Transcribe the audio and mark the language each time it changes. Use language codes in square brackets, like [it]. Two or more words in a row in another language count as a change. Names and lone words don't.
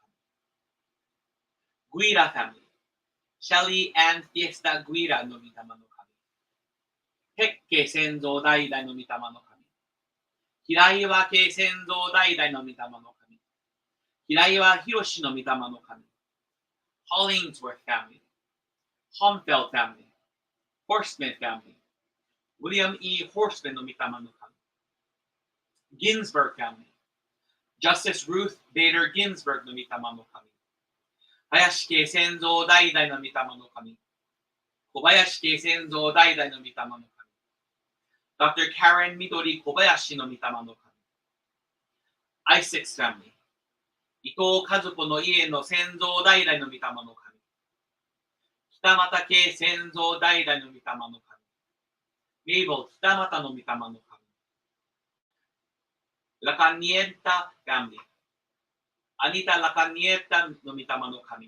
[ja] グイラ・ファミリー。シャリー・アン・フィエスタ・グイラの御霊の神。ペッケ先祖代々の御霊の神。平岩家先祖代々の御霊の神。平岩博の御霊の神。Hollingsworth family, Homfeld family, Horseman family, William E. Horseman の御霊の神。Ginsburg family, Justice Ruth Bader Ginsburg の御霊の神。林家先祖代々の御霊の神。小林家先祖代々の御霊の神。Dr. Karen Midori 小林の御霊の神。Isaacs family、伊藤和子の家の先祖代々の御霊の神。北俣家先祖代々の御霊の神。メイボル北俣の御霊の神。ラカニエッタ・ファミリー。アニタ・ラカニエッタの御霊の神。